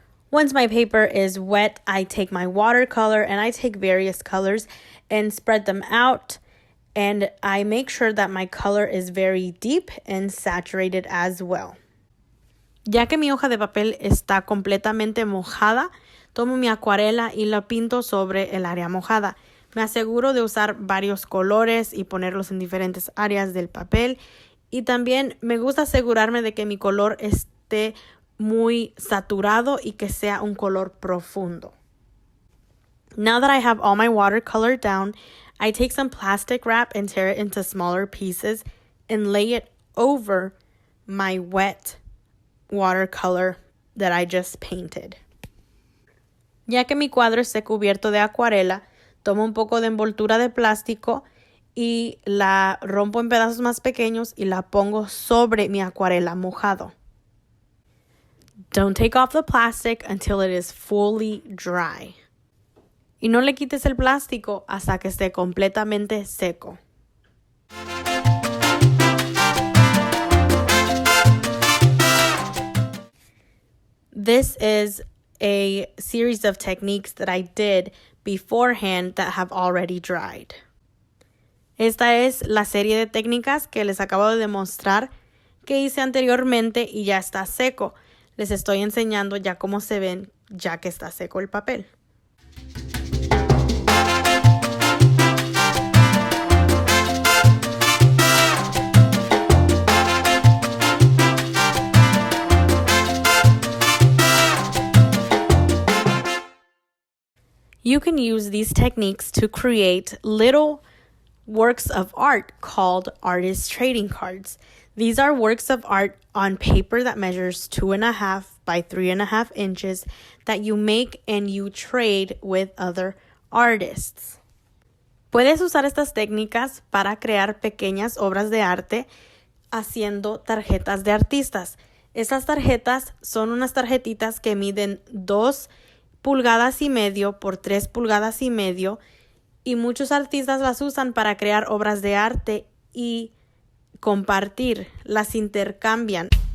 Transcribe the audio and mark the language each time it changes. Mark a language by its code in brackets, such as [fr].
[en] Once my paper is wet, I take my watercolor and I take various colors and spread them out. And I make sure that my color is very deep and saturated as well. [es] Ya que mi hoja de papel está completamente mojada, tomo mi acuarela y la pinto sobre el área mojada. Me aseguro de usar varios colores y ponerlos en diferentes áreas del papel. Y también me gusta asegurarme de que mi color esté muy saturado y que sea un color profundo. [en] Now that I have all my watercolor down, I take some plastic wrap and tear it into smaller pieces and lay it over my wet watercolor that I just painted. [es] Ya que mi cuadro esté cubierto de acuarela, tomo un poco de envoltura de plástico y la rompo en pedazos más pequeños y la pongo sobre mi acuarela mojado. [en] Don't take off the plastic until it is fully dry. [es] Y no le quites el plástico hasta que esté completamente seco. [en] This is a series of techniques that I did beforehand that have already dried. [es] Esta es la serie de técnicas que les acabo de demostrar que hice anteriormente y ya está seco. Les estoy enseñando ya cómo se ven ya que está seco el papel. [en] You can use these techniques to create little works of art called artist trading cards. These are works of art on paper that measures 2.5 by 3.5 inches that you make and you trade with other artists. [es] Puedes usar estas técnicas para crear pequeñas obras de arte haciendo tarjetas de artistas. Estas tarjetas son unas tarjetitas que miden 2,5 pulgadas por 3,5 pulgadas y muchos artistas las usan para crear obras de arte y compartir, las intercambian.